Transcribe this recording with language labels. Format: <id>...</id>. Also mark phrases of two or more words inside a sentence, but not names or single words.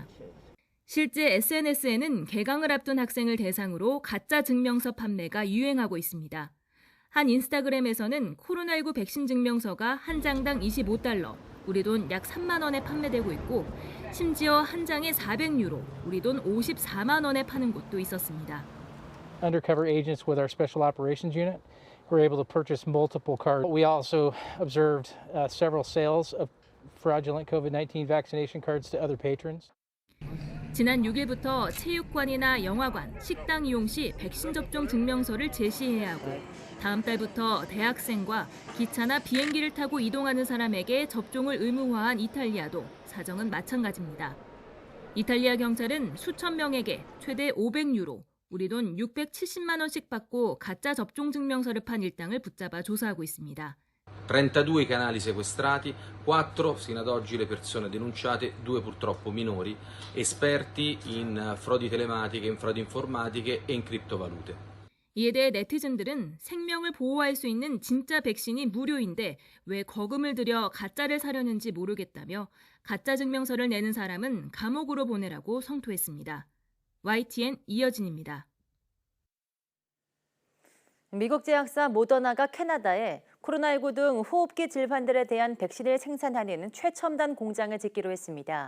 <ko>실제 SNS에는 개강을 앞둔 학생을 대상으로 가짜 증명서 판매가 유행하고 있습니다. 한 인스타그램에서는 코로나19 백신 증명서가 한 장당 25달러, 우리 돈 약 3만 원에 판매되고 있고 심지어 한 장에 400유로, 우리 돈 54만 원에 파는 곳도 있었습니다.</ko> <en>Undercover agents with our special operations unit were able to purchase multiple cards. We also observed several sales of fraudulent COVID-19 vaccination cards to other patrons.</en> <ko>지난 6일부터 체육관이나 영화관, 식당 이용 시 백신 접종 증명서를 제시해야 하고 다음 달부터 대학생과 기차나 비행기를 타고 이동하는 사람에게 접종을 의무화한 이탈리아도 사정은 마찬가지입니다. 이탈리아 경찰은 수천 명에게 최대 500유로, 우리 돈 670만 원씩 받고 가짜 접종 증명서를 판 일당을 붙잡아 조사하고 있습니다.</ko> <it>32 i canali sequestrati, 4 fino ad oggi le persone denunciate, 2 purtroppo minori, esperti in frodi telematiche, in frodi informatiche e in criptovalute.</it> <ko>이에 대해 네티즌들은 생명을 보호할 수 있는 진짜 백신이 무료인데 왜 거금을 들여 가짜를 사려는지 모르겠다며 가짜 증명서를 내는 사람은 감옥으로 보내라고 성토했습니다. YTN 이여진입니다. 미국 제약사 모더나가 캐나다에 코로나19 등 호흡기 질환들에 대한 백신을 생산하는 최첨단 공장을 짓기로 했습니다.</ko>